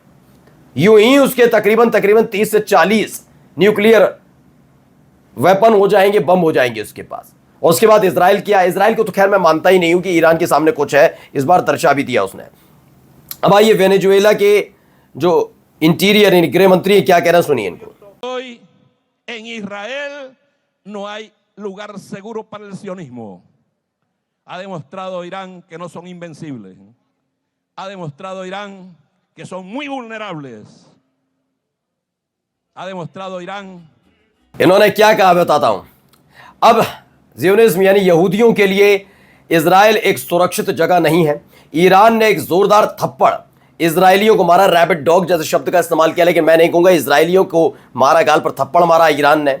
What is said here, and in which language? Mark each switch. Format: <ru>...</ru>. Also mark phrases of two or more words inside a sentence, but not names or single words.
<hi>यूं ही उसके तकरीबन 30 से 40</hi> <en>nuclear weapon</en> <hi>हो जाएंगे, बम हो जाएंगे उसके पास। और उसके बाद इजराइल किया, इजराइल को तो खैर मैं मानता ही नहीं हूं कि ईरान के सामने कुछ है, इस बार दर्शा भी दिया उसने। अब आइए वेनेजुएला के जो इंटीरियर गृह मंत्री क्या कह रहे हैं, सुनिए इनको।</hi> <es>Hoy en Israel no hay lugar seguro para el sionismo. Ha demostrado Irán que no son invencibles. Ha demostrado Irán que son muy vulnerables. Ha demostrado Irán.</es> <hi>इन्होंने क्या कहा बताता हूं। अब ज़ियोनिज़्म यानी यहूदियों के लिए इजराइल एक सुरक्षित जगह नहीं है। ईरान ने एक जोरदार थप्पड़ इजरायलियों को मारा,</hi> <en>rabbit dog</en> <hi>जैसे शब्द का इस्तेमाल किया, लेकिन मैं नहीं कहूंगा, इजरायलियों को मारा, गाल पर थप्पड़ मारा ईरान ने।</hi>